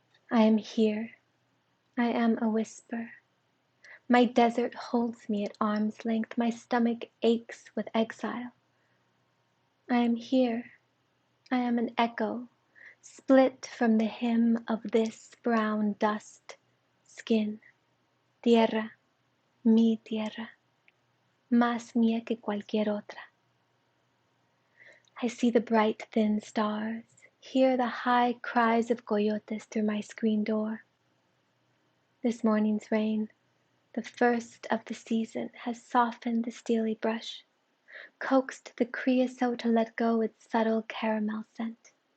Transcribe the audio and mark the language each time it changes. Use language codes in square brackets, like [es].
[en] I am here. I am a whisper. My desert holds me at arm's length. My stomach aches with exile. I am here. I am an echo, split from the hymn of this brown dust, skin. [es] Tierra, mi tierra, más mía que cualquier otra. [en] I see the bright thin stars, hear the high cries of coyotes through my screen door. This morning's rain, the first of the season, has softened the steely brush, coaxed the creosote to let go its subtle caramel scent.